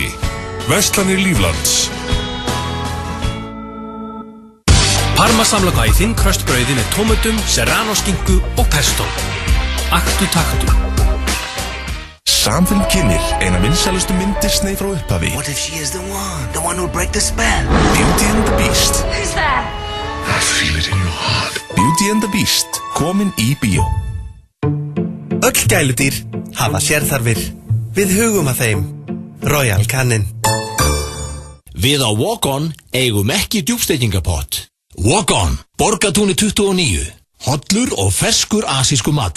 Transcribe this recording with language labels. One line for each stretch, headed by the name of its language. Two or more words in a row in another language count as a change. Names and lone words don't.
Icelandic: Verslanir Líflands. Parmasamloka í þinn kröstbrauði með tómutum, serrano skinku og pesto. Aktu taktu. Samfilm kynnir eina vinsælustu mynd Disney frá upphafi.
English: What if she is the one who will break the spell? Beauty and the Beast. Who's that? I feel it in your heart. Beauty and the Beast,
Icelandic: komin í bíó. Öll gæludýr hafa sérþarfir. Við hugum að þeim. Royal Canin. Við á Walk-On eigum ekki djúpsteikingapott. Walk-On, Borgatúni 29. Hollur og ferskur asísku matur.